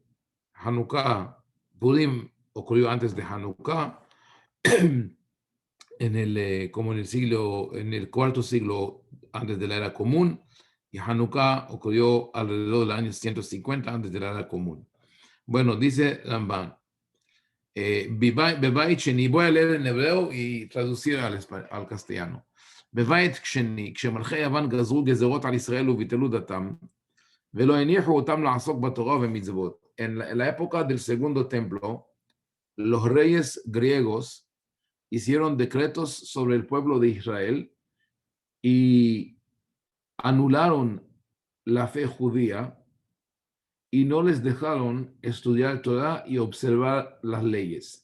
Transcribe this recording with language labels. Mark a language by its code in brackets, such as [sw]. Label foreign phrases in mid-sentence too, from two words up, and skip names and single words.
[es] Hanukkah, Purim ocurrió antes de Hanukkah, como en el cuarto siglo antes de la era común, y Hanukkah ocurrió alrededor del año 150 antes de la era común. Bueno, dice Ramban, [he] בבית שני, [es] voy a leer en hebreo y traducir al castellano. [he] בבית שני, כשמלכי יוון גזרו גזרות על ישראל וביטלו דתם, ולא הניחו אותם לעסוק בתורה ומצוות. [es] En la época del segundo templo, los reyes griegos hicieron decretos sobre el pueblo de Israel y anularon la fe judía y no les dejaron estudiar Torah y observar las leyes.